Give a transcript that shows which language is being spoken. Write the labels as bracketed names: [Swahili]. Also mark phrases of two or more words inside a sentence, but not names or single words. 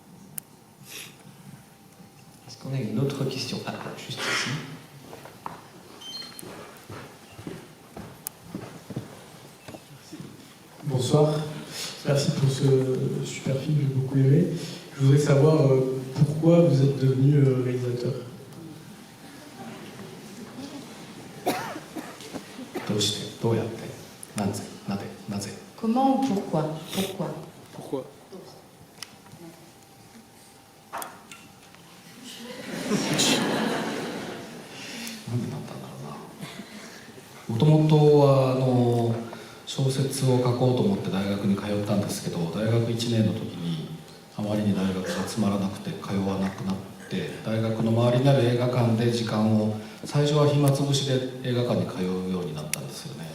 [French] Est-ce qu'on a une autre question? Ah, juste ici. bonsoir. Merci pour ce super film, j'ai beaucoup aimé. Je voudrais savoir pourquoi vous êtes devenu réalisateur. [Japanese] どうしてどうやってなぜなぜ [French] Comment ou pourquoi? Pourquoi? Pourquoi? [Japanese] なんでなったんだろうな。もともとは小説を書こうと思って大学に通ったんですけど、大学1年の時にあまりに大学がつまらなくて通わなくなって、大学の周りにある映画館で時間を最初は暇つぶしで映画館に通うようになったんですよね。